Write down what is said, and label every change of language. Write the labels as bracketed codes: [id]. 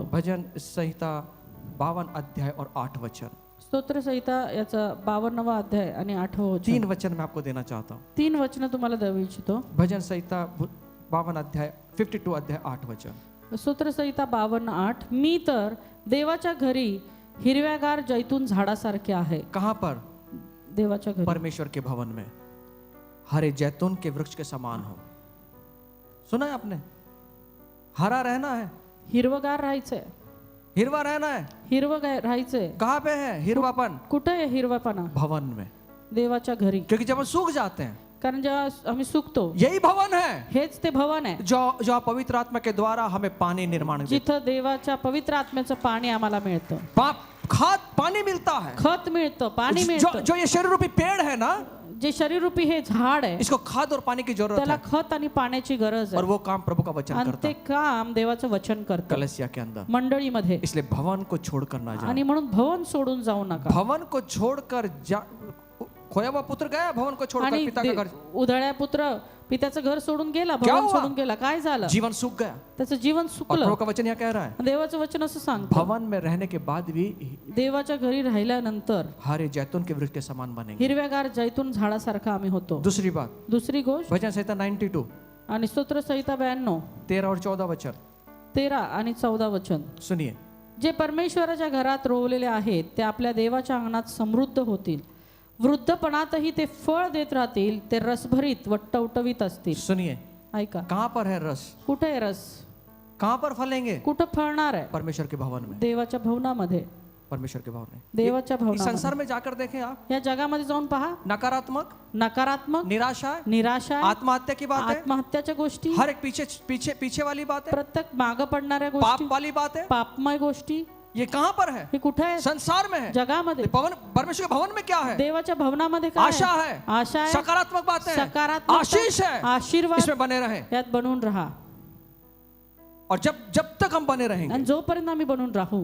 [hi] हूँ। भजन संहिता 52 अध्याय और 8 वचन। [mr] स्तोत्रसंहिता याचा 52वा अध्याय आणि 8वं वचन. [hi] 3 वचन मैं आपको देना चाहता हूँ. [mr] 3 वचन तुम्हाला देऊ इच्छितो. [hi] भजन संहिता 52 अध्याय 52 अध्याय 8 वचन. [mr] स्तोत्रसंहिता 52:8. मी तर देवाच्या घरी हिरव्यागार जैतून झाडासारखे आहे. [hi] कहाँ पर? [mr] देवाच्या घरी. [hi] परमेश्वर के भवन में हरे जैतून के वृक्ष के समान हो. सुना है आपने? हरा रहना है, [mr] हिरवगार राहायचंय. [hi] हिरवा रहना है. [mr] हिरवगार राहायचंय. [hi] कहाँ पे है हिरवापन? [mr] कुठे आहे हिरवापणा? [hi] भवन में. [mr] देवाच्या घरी. [hi] क्योंकि जब हम सूख जाते हैं, [mr] कारण जेव्हा आम्ही सुकतो [hi] यही भवन है [mr] हेच ते भवन आहे [hi] जो पवित्र आत्मा के द्वारा हमें पानी निर्माण [mr] जिथं देवाच्या पवित्र आत्म्याचं पाणी आम्हाला मिळतं. [hi] खाद पानी मिलता है. [mr] खत मिळतं, पाणी मिळतं. [hi] जो ये शरीर रूपी पेड़ है ना, [mr] जे शरीर रूपी हे झाड आहे [hi] इसको खाद और पानी की जरूरत [mr] त्याला [hi] है. [mr] खत आणि पाण्याची गरज [hi] और [mr] आहे [hi] वो काम प्रभु का वचन [mr] आणि [hi] करता [mr] ते [hi] है [mr] काम देवाचं वचन करतं [hi] कलसिया के अंदर. [mr] मंडळीमध्ये. [hi] इसलिए भवन को छोड़कर ना जाए. आणि म्हणून भवन सोडून जाऊ नका. भवन को छोड़कर खोया हुआ पुत्र गया भवन को छोड़कर [mr] आणि [hi] पिता का घर. [mr] उधळ्या पुत्र पित्याचं घर सोडून गेला, [hi] क्या [mr] भवन [hi] हुआ? [mr] सोडून गेला. काय झालं? [hi] जीवन सूख गया. [mr] त्याचं जीवन [hi] और [mr] सुकलं. [hi] प्रभु का वचन यहाँ कह रहा है [mr] देवाचं वचन असं सांगतं, [hi] भवन में रहने के बाद भी [mr] देवाच्या घरी राहिल्यानंतर [hi] हरे जैतून के वृक्ष के समान बनेंगे. [mr] हिरव्यागार जैतून झाडासारखा आम्ही होतो. [hi] दूसरी बात, [mr] दुसरी गोष्ट [hi] भजन संहिता 92 [mr] आणि स्तोत्रसंहिता 92 [hi] 13 और 14 वचन [mr] 13 आणि 14 वचन. [hi] सुनिए. [mr] जे परमेश्वराच्या घरात रोवलेले आहेत ते आपल्या देवाच्या अंगणात समृद्ध होतील. वृद्धपणातही ते फळ देत राहतील. ते रसभरीत व टवटवीत असतील. [hi] सुनिए, [mr] ऐका, [hi] कहाँ पर है रस? [mr] कुठे आहे रस? [hi] कहाँ पर फलेंगे? [mr] कुठं फळणार आहे? [hi] परमेश्वर के भवन में. [mr] देवाच्या भवनामध्ये. [hi] परमेश्वर के भवन में. [mr] देवाच्या [hi] इस [mr] भवनामध्ये. [hi] संसार में जाकर देखें आप, [mr] या जगामध्ये जाऊन पहा, [hi] नकारात्मक, [mr] नकारात्मक, [hi] निराशा, [mr] निराशा, [hi] आत्महत्या की बात है, [mr] आत्महत्याच्या गोष्टी, [hi] हर एक पीछे पीछे पीछे वाली बात है, [mr] प्रत्येक मागं पडणाऱ्या [hi] पाप [mr] गोष्टी, [hi] वाली बात है. [mr] पापमय गोष्टी, [hi] ये कहाँ पर है? [mr] हे कुठे आहे? [hi] संसार में है. [mr] जगामध्ये. [hi] भवन, परमेश्वर के भवन में क्या है? [mr] देवाच्या भवनामध्ये काय [hi] आशा [mr] आहे? [hi] है, [mr] आशा आहे, [hi] सकारात्मक बात है, [mr] सकारात्मक [hi] आशीष है. [mr] आशीर्वाद. [hi] इसमें बने रहे. [mr] यात बनून राहा. [hi] और जब जब तक हम बने रहेंगे, [mr] आणि जोपर्यंत आम्ही बनून राहू,